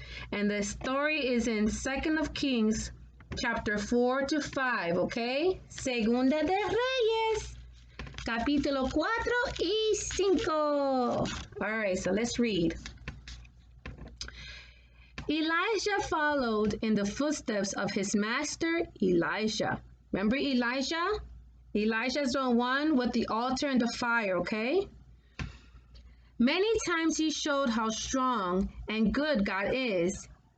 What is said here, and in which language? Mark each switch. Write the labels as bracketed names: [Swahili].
[English] And the story is in 2nd of Kings, chapter 4 to 5, okay? [Spanish] Segunda de Reyes, capítulo 4 y 5. [English] All right, so let's read. Elijah followed in the footsteps of his master Elijah. Remember Elijah? Elijah's the one with the altar and the fire, okay? Many times he showed how strong and good God is.